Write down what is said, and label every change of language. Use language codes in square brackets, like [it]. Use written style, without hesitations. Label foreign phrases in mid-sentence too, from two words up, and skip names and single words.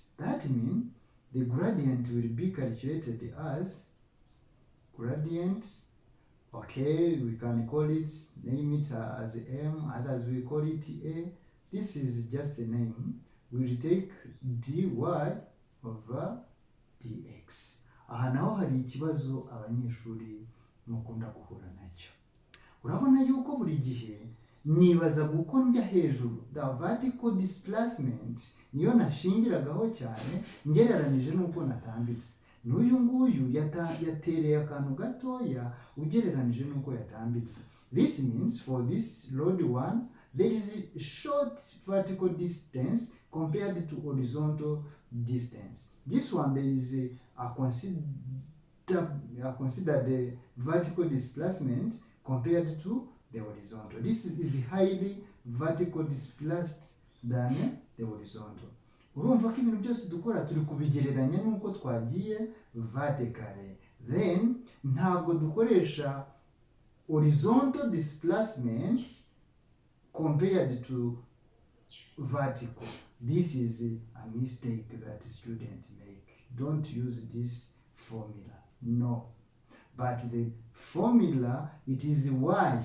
[en] That means the gradient will be calculated as gradient. Okay, we can call it, name it as m, others will call it a. This is just a name. We will take dy over dx. [rw] Aha naho hari ikibazo abanyeshuri mukunda guhura nacyo. Urabona yuko buri gihe nibaza guko njya hejuru, [en] the vertical displacement [rw] niyo nashingiragaho cyane ngereranije nuko natambitse. N'uyu nguyu yatereye akantu gatoya ugereranije nuko yatambitse. [en] This means for this road 1 there is a short vertical distance compared to horizontal distance. This one there is a considered vertical displacement compared to the horizontal. This is highly vertical displaced than the horizontal. [rw] Urumva ko ibintu byose dukora turi kubigereranya nuko twagiye vertically. [en] Then [rw] ntabwo dukoresha [en] horizontal displacement compared to vertical. This is a mistake that students make. Don't use this formula. No. But the formula, it is y.